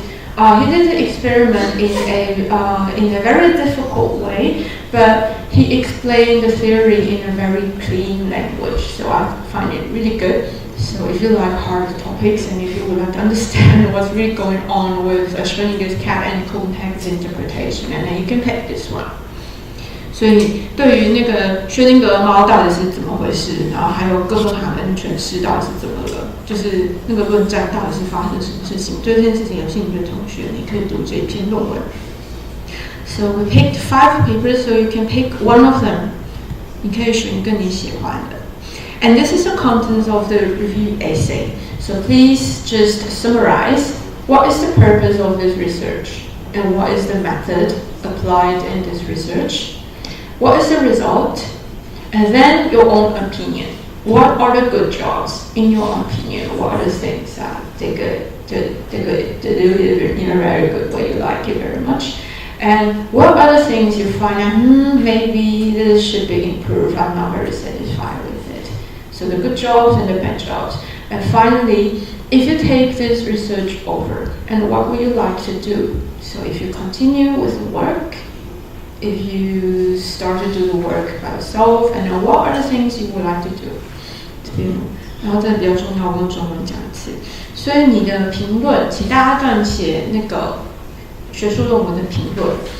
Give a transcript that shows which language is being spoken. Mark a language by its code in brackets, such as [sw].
[en] He did the experiment in a very difficult way, but he explained the theory in a very clean language. So I find it really good. So if you like hard topics and if you would like to understand what's really going on with Schrödinger's cat and Copenhagen's interpretation, and then you can pick this one. [zh] 所以对于那个薛定谔猫到底是怎么回事，然后还有哥本哈根诠释到底是怎么了，就是那个论战到底是发生什么事情，对这件事情有兴趣的同学，你可以读这篇论文。 [en] So we picked 5 papers, so you can pick one of them. [zh] 你可以选一个你喜欢的。 [en] And this is the contents of the review essay. So please just summarize what is the purpose of this research and what is the method applied in this research. What is the result? And then your own opinion. What are the good jobs in your opinion? What are the things that they do it in a very good way, you like it very much? And what are the things you find out, maybe this should be improved, I'm not very satisfied with it. So the good jobs and the bad jobs. And finally, if you take this research over, and what would you like to do? So if you continue with the work, if you start to do the work by yourself, and then what are the things you would like to do? [zh] 这边，然后这比较重要，我用中文讲一次。所以你的评论，请大家撰写那个学术论文的评论。